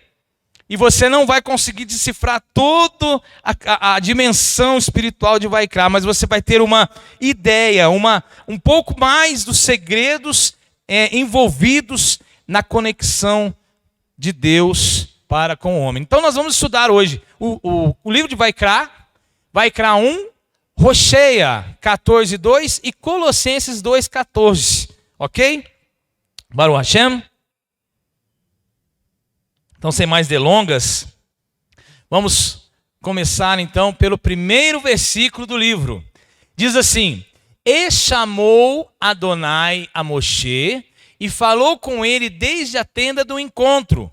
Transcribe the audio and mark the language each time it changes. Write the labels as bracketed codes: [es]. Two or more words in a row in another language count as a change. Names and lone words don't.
[pt] E você não vai conseguir decifrar toda a dimensão espiritual de Vaikra, mas você vai ter uma ideia, um pouco mais dos segredos envolvidos na conexão de Deus para com o homem. Então nós vamos estudar hoje o livro de Vaikra, Vaikra 1, Rocheia 14:2 e Colossenses 2:14. [he] Ok? ברוך השם. [pt] Então, sem mais delongas, vamos começar então pelo primeiro versículo do livro. Diz assim: E chamou Adonai a Moshe e falou com ele desde a tenda do encontro.